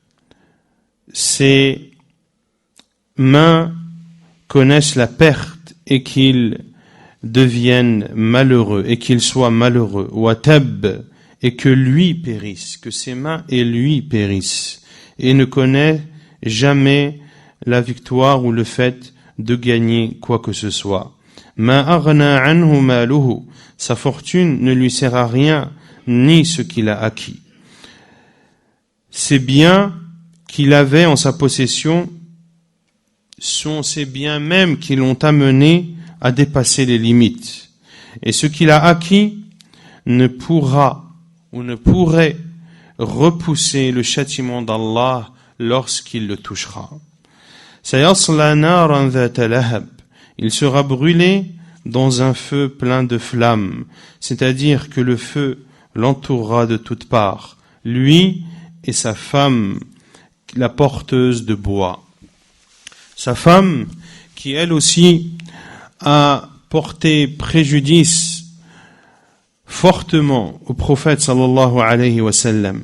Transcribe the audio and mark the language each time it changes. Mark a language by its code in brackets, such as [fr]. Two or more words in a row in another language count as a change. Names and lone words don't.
[fr] ses mains connaissent la perte et qu'ils deviennent malheureux et qu'il soit malheureux, [ar] وتب, [fr] et que lui périsse, que ses mains et lui périssent, et ne connaît jamais la victoire ou le fait de gagner quoi que ce soit. [ar] ما أغنى عنه ماله, [fr] sa fortune ne lui sert à rien, ni ce qu'il a acquis. Ces biens qu'il avait en sa possession sont ces biens mêmes qui l'ont amené à dépasser les limites. Et ce qu'il a acquis ne pourra ou ne pourrait repousser le châtiment d'Allah lorsqu'il le touchera. [ar] سيصلى نارا ذات لهب, [fr] il sera brûlé dans un feu plein de flammes, c'est-à-dire que le feu l'entourera de toutes parts, lui et sa femme, la porteuse de bois. Sa femme, qui elle aussi a porté préjudice fortement au prophète [ar] صلى الله عليه وسلم.